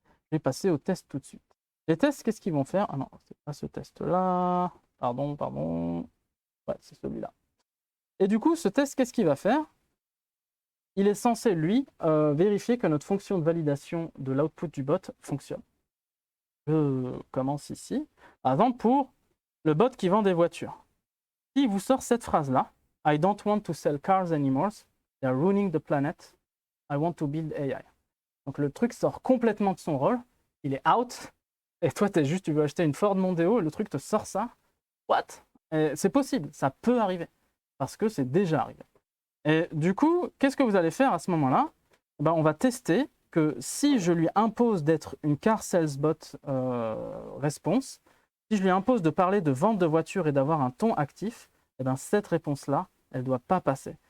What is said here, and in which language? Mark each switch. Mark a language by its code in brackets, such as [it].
[fr] Je vais passer au test tout de suite. Les tests, qu'est-ce qu'ils vont faire? Ah non, c'est pas ce test-là. Pardon. Ouais, c'est celui-là. Et du coup, ce test, qu'est-ce qu'il va faire? Il est censé, lui, vérifier que notre fonction de validation de l'output du bot fonctionne. Je commence ici. Par exemple, pour le bot qui vend des voitures. S'il vous sort cette phrase-là, [en] I don't want to sell cars anymore, they're ruining the planet, I want to build AI. [fr] Donc le truc sort complètement de son rôle, il est out, et toi tu veux acheter une Ford Mondeo, et le truc te sort ça. [en] What? [fr] C'est possible, ça peut arriver, parce que c'est déjà arrivé. Et du coup, qu'est-ce que vous allez faire à ce moment-là? Ben, on va tester que si je lui impose d'être une [en] car sales bot response, [fr] si je lui impose de parler de vente de voiture et d'avoir un ton actif, eh ben, cette réponse-là, elle ne doit pas passer.